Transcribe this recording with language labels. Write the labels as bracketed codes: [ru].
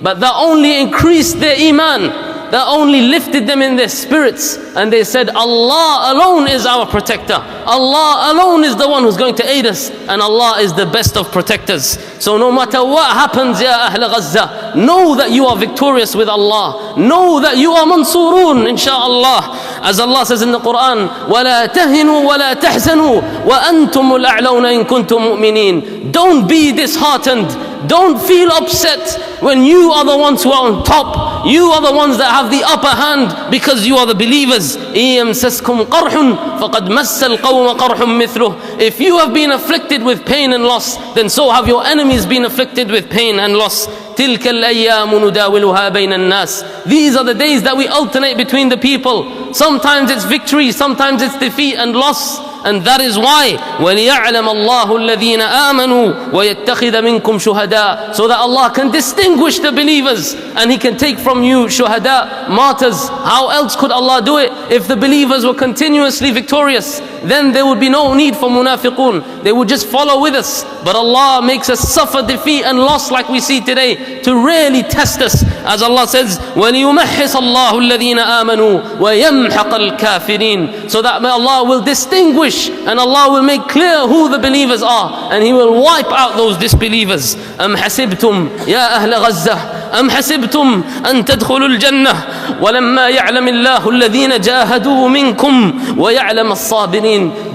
[en] But that only increased their iman, that only lifted them in their spirits, and they said, Allah alone is our protector. Allah alone is the one who's going to aid us, and Allah is the best of protectors. So no matter what happens, Ya Ahl Gaza, know that you are victorious with Allah. Know that you are mansurun, insha'Allah. As Allah says in the Quran, [ar] وَلَا تَهِنُوا وَلَا تَحْزَنُوا وَأَنْتُمُ الْأَعْلَوْنَ إِن كُنْتُم مُؤْمِنِينَ. [en] Don't be disheartened. Don't feel upset when you are the ones who are on top. You are the ones that have the upper hand because you are the believers. [ar] إِيَمْسَسْكُمْ قَرْحٌ فَقَدْ مَسَّ الْقَوْمَ قَرْحٌ مِثْلُهُ. [en] If you have been afflicted with pain and loss, then so have your enemies been afflicted with pain and loss. [ar] تِلْكَ الْأَيَّامُ نُدَاوِلُهَا بَيْنَ النَّاسِ. [en] These are the days that we alternate between the people. Sometimes it's victory, sometimes it's defeat and loss. And that is why [ar] وَلِيَعْلَمَ اللَّهُ الَّذِينَ آمَنُوا وَيَتَّخِذَ مِنْكُمْ شُهَدَاءَ. [en] So that Allah can distinguish the believers, and He can take from you shuhada, martyrs. How else could Allah do it? If the believers were continuously victorious, then there would be no need for munafiqun. They would just follow with us. But Allah makes us suffer defeat and loss like we see today, to really test us. As Allah says, [ar] وَلِيُمَحِّصَ اللَّهُ الَّذِينَ آمَنُوا وَيَمْحَقَ الْكَافِرِينَ. [en] So that Allah will distinguish and Allah will make clear who the believers are, and He will wipe out those disbelievers. [ar] أَمْ حَسِبْتُمْ يَا أَهْلَ غَزَّةَ أَمْ حَسِبْتُمْ أَن تَدْخُلُوا الْجَنَّةَ وَلَمَّا يَعْلَمِ اللَّهُ الَّذِينَ جَاهَدُوا مِنْكُمْ وَيَعْلَمَ الصَّابِرِينَ.